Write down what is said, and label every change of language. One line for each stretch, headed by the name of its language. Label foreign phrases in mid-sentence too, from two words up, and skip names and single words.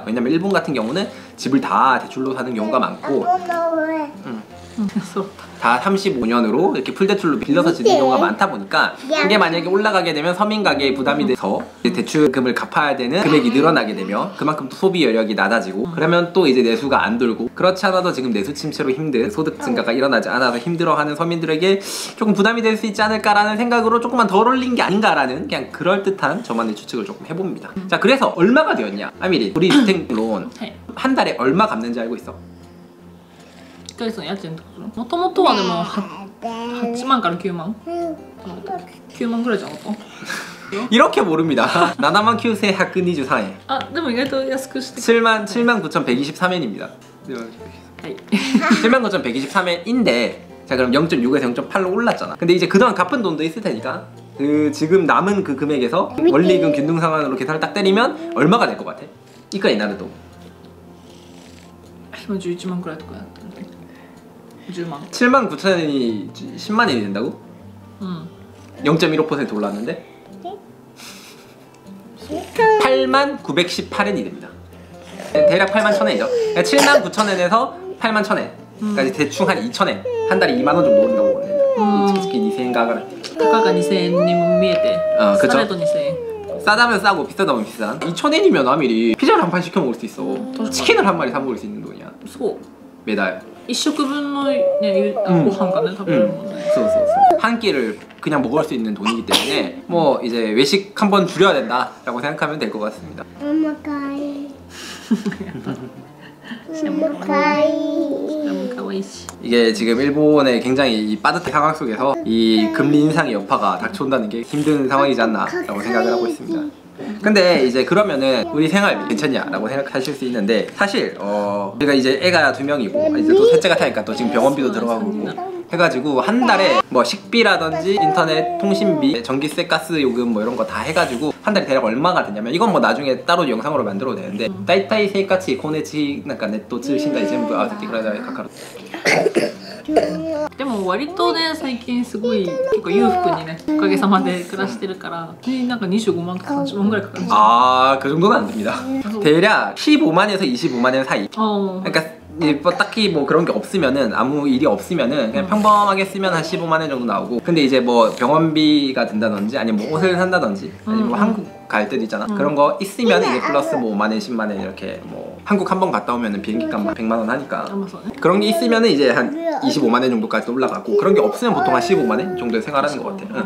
Korean: 왜냐면 일본 같은 경우는 집을 다 대출로 사는 경우가 많고 다 35년으로 이렇게 풀대출로 빌려서 지는 경우가 많다 보니까 이게 만약에 올라가게 되면 서민 가게에 부담이 돼서 대출금을 갚아야 되는 금액이 늘어나게 되면 그만큼 또 소비 여력이 낮아지고 그러면 또 이제 내수가 안 돌고 그렇지 않아도 지금 내수 침체로 힘든 소득 증가가 일어나지 않아서 힘들어하는 서민들에게 조금 부담이 될 수 있지 않을까라는 생각으로 조금만 덜 올린 게 아닌가라는 그냥 그럴듯한 저만의 추측을 조금 해봅니다. 자, 그래서 얼마가 되었냐? 아미리, 우리 주택론 한 달에 얼마 갚는지 알고 있어?
Japanese: 1ヶ月の家賃ってこともともとはでも8万から9万9万ぐらいじゃなかった
Korean: 이렇게 모릅니다. 79,123엔. 아,
Japanese: でも意外と安くして
Korean: 79,123엔입니다. 79,123엔인데 자, 그럼 0.6에서 0.8로 올랐잖아. 근데 이제 그동안 갚은 돈도 있을 테니까 그 지금 남은 그 금액에서 원리금 균등상환으로 계산을 딱 때리면 얼마가 될 것 같아? 이까지 나는 또
Japanese: 今11万くらいとかやってる10万
Korean: 79,000엔이 10만 엔이 된다고? 0.15% 올랐는데 81,918엔이 됩니다. 대략 81,000엔이죠. 79,000엔에서 81,000엔까지 대충 한 2,000엔 한 달에 2만원 정도 오른다고 보거든요. 특히 2,000엔 가가를
Japanese: たかが2000円にも見えて
Korean: 그쵸?
Japanese: されど2000円
Korean: 싸다면 싸고 비싸다면 비싼 2,000엔이면 아미리 피자를 한 판 시켜 먹을 수 있어. 치킨을 한 마리 사 먹을 수 있는 돈이야.
Japanese: そう
Korean: 매달
Japanese: 1食分のねご飯がね食べれるもんね
Korean: 한 끼를 그냥 먹을 수 있는 돈이기 때문에 뭐 이제 외식 한번 줄여야 된다라고 생각하면 될 것 같습니다. 이게 지금 일본의 굉장히 이 빠듯한 상황 속에서 이 금리 인상의 여파가 닥쳐온다는 게 힘든 상황이지 않나라고 생각을 하고 있습니다. 근데 이제 그러면은 우리 생활비 괜찮냐라고 생각하실 수 있는데 사실 우리가 이제 애가 2명이고 이제 또 셋째가 타니까 또 지금 병원비도 들어가고 해가지고 한 달에 뭐 식비라든지 인터넷, 통신비, 전기세, 가스 요금 뭐 이런 거 다 해가지고 한 달에 대략 얼마가 되냐면 이건 뭐 나중에 따로 영상으로 만들어도 되는데
Japanese: だいたい 生活費 コネチなんかネット通信代全部合わせていくらぐらいかかるでも割とね最近すごい結構裕福にねおかげさまで暮らしてるからなんか25万とか30万ぐらいかかるんですよ
Korean: 아, 그 정도는 안 됩니다. 대략 15만에서 25만엔 사이. 그러니까 뭐 딱히 뭐 그런 게 없으면은 아무 일이 없으면은 그냥 평범하게 쓰면 한 15만 원 정도 나오고 근데 이제 뭐 병원비가 든다든지 아니면 뭐 옷을 산다든지 아니면 뭐 한국 갈 때도 있잖아. 그런 거 있으면 이제 플러스 뭐 5만 원, 10만 원 이렇게 뭐 한국 한 번 갔다 오면은 비행기 값 100만 원 하니까 그런 게 있으면은 이제 한 25만 원 정도까지 올라가고 그런 게 없으면 보통 한 15만 원 정도에 생활하는 것 같아.